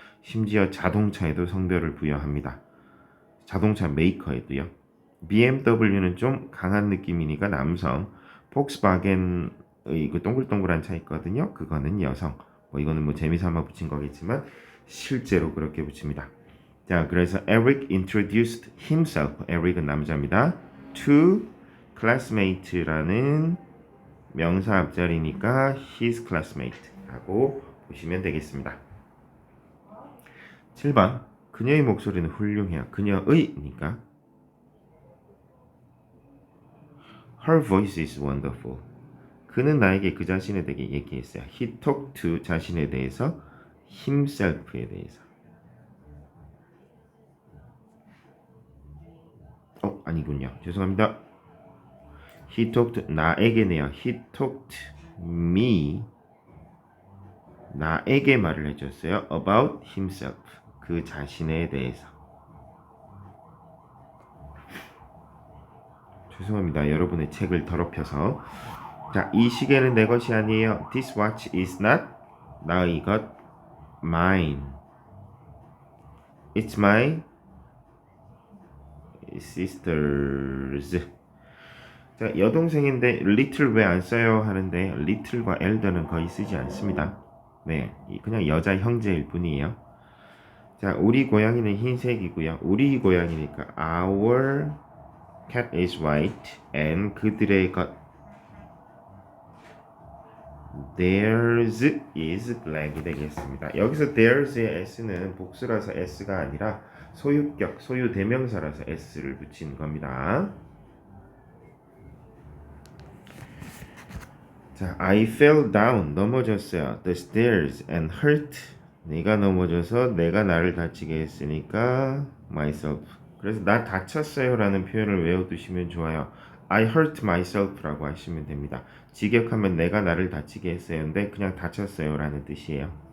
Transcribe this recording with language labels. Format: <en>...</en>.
<ko>심지어 자동차에도 성별을 부여합니다. 자동차 메이커에도요. BMW는 좀 강한 느낌이니까 남성, 폭스바겐의 그 동글동글한 차 있거든요. 그거는 여성. 뭐 이거는 뭐 재미삼아 붙인 거겠지만 실제로 그렇게 붙입니다. 자, 그래서</ko> <en>Eric introduced himself.</en> <ko>Eric은 남자입니다.</ko> <en>To classmate</en> <ko>라는 명사 앞자리니까</ko> <en>his classmate</en> <ko>하고 보시면 되겠습니다. 7번 그녀의 목소리는 훌륭해요. 그녀의니까</ko> <en>Her voice is wonderful.</en> <ko>그는 나에게 그 자신에 대해 얘기했어요.</ko> <en>He talked to</en> <ko>자신에 대해서 himself에 대해서. 아니군요. 죄송합니다.</ko> <en>He talked</en> <ko>나에게네요.</ko> <en>He talked me</en> <ko>나에게 말을 해줬어요.</ko> <en>About himself</en> <ko>그 자신에 대해서. 죄송합니다. 여러분의 책을 더럽혀서. 자, 이 시계는 내 것이 아니에요.</ko> <en>This watch is not</en> <ko>나의 것</ko> <en>mine. It's my sister's.</en> <ko>자, 여동생인데 little 왜 안 써요 하는데 little과 elder는 거의 쓰지 않습니다. 네, 그냥 여자 형제일 뿐이에요. 자, 우리 고양이는 흰색이고요. 우리 고양이니까</ko> <en>our cat is white and</en> <ko>그들의 것</ko> <en>theirs is black이 되겠습니다.</en> <ko>여기서 theirs의 s는 복수라서 s가 아니라 소유격, 소유 대명사라서 s를 붙인 겁니다.</ko> <en>자, I fell down</en> <ko>넘어졌어요.</ko> <en>The stairs and hurt</en> <ko>내가 넘어져서 내가 나를 다치게 했으니까 myself. 그래서 나 다쳤어요 라는 표현을 외워두시면 좋아요.</ko> <en>I hurt myself</en> <ko>라고 하시면 됩니다. 직역하면 내가 나를 다치게 했어요인데 그냥 다쳤어요 라는 뜻이에요.</ko>